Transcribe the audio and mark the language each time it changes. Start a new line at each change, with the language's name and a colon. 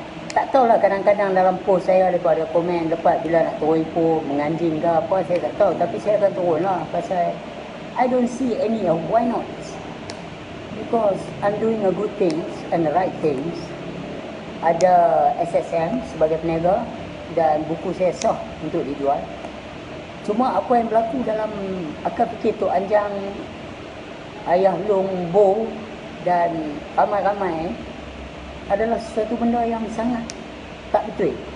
Malay: Tak tahulah, kadang-kadang dalam post saya daripada komen lepas bila nak turun Ipoh, menganjing ke apa, saya tak tahu. Tapi saya akan turun lah, pasal
English: I don't see any why not. Because I'm doing a good things and the right things.
Malay: Ada SSM sebagai peniaga dan buku saya sah untuk dijual. Cuma apa yang berlaku dalam akal fikir Tok Anjang, Ayah Long, Bo dan ramai-ramai adalah sesuatu benda yang sangat tak betul.